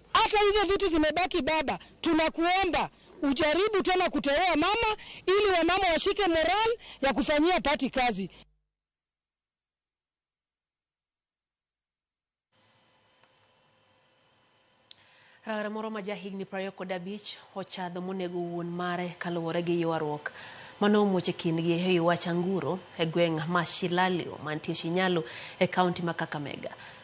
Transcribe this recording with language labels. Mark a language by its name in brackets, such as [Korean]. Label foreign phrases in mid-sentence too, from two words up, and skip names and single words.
[Swahili] Hata hizo vitu zimebaki baba, tunakuomba ujaribu tena kuteua mama ili wamama washike moral ya kufanyia party kazi. [Luo (Kenya and Tanzania)] Rawera moro ma jahigni 25 ochadho monego wuon mare kaluwore gi ywaruok manomuoche kindgi e wach anguro e gweng' ma Shilalio mantie Shinyalu e kaunti ma Kakamega.